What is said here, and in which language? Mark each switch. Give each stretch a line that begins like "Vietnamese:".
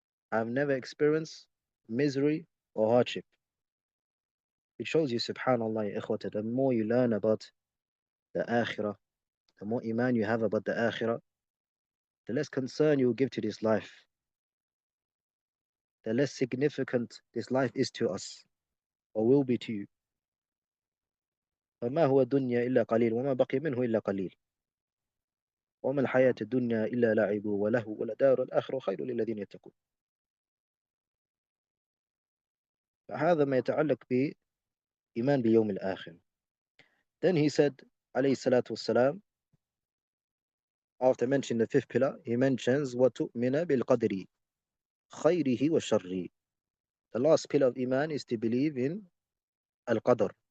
English: I have never experienced misery or hardship. It shows you, subhanallah, ya ikhwata, the more you learn about the akhirah, the more iman you have about the akhirah, the less concern you will give to this life, the less significant this life is to us, or will be to you.
Arabic: فما هو الدنيا إلا قليل وما بقي منه إلا قليل وما الحياة الدنيا إلا لعب وله ولدار الآخرة خير للذين يتقون. فهذا ما يتعلق بإيمان بيوم الآخر.
English: Then he said, عليه الصلاة والسلام, after mentioning the fifth pillar, he mentions
Arabic: وَتُؤْمِنَ بِالْقَدْرِ خَيْرِهِ وَشَرِّهِ.
English: The last pillar of Iman is to believe in Al-Qadr.